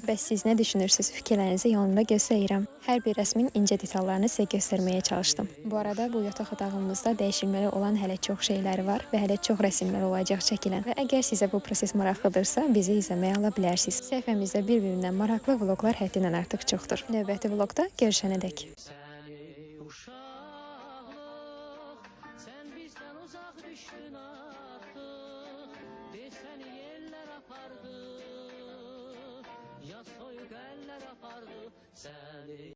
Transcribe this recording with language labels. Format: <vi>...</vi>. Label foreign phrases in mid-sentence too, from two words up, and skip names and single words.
<az>Bəs siz nə düşünürsünüz? Fikirlərinizi yanımda gözləyirəm. Hər bir rəsmin incə detallarını sizə göstərməyə çalışdım. Bu arada bu yataq otağımızda dəyişilməli olan hələ çox şeylər var və hələ çox rəsmlər olacaq çəkilən. Və əgər sizə bu proses maraqlıdırsa, bizi izləməyə ala bilərsiniz. Səhifəmizdə bir-birindən maraqlı vloqlar həddindən artıq çoxdur. Növbəti vloqda görüşənədək.</az> <tr>Sen bizden uzak düştün artık.</tr> <az>Desen yeller apardı. Ya soyup eller apardı. Seni</az>